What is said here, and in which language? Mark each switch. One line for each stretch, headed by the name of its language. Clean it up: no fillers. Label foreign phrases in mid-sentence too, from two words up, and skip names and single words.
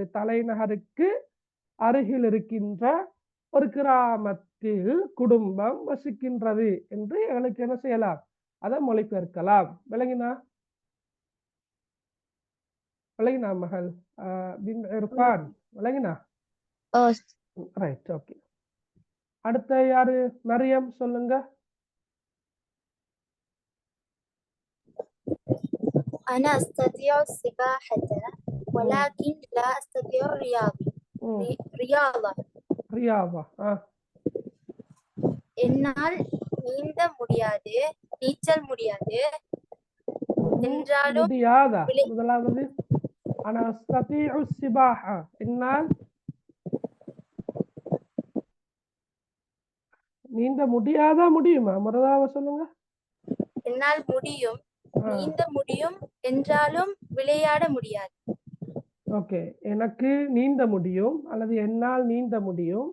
Tamil: தலைநகருக்கு அருகில் இருக்கின்ற ஒரு கிராமத்தில் குடும்பம் வசிக்கின்றது என்று எங்களுக்கு என்ன செய்யலாம், அதை மொழிபெயர்க்கலாம். விளங்கினா விளங்கினா மகள் பின் இர்ஃபான்? விளங்கினா?
English: right. okay.
Tamil: அடுத்த யாரு? மரியம், சொல்லுங்க.
Arabic: أنا أستطيع السباحة ولكن لا أستطيع رياضة.
Tamil: என்னால் நீந்த முடியாது, நீச்சல் முடியாது என்றாலும் முடியாதா? முதலாவது
Arabic: أنا أستطيع السباحة,
Tamil: என்னால் நீந்த முடியாதா முடியுமா? முதலாவது சொல்லுங்க. என்னால் முடியும், நீந்த முடியும் என்றாலும் விளையாட முடியாது. ஓகே. எனக்கு நீந்த முடியும் அல்லது என்னால் நீந்த முடியும்.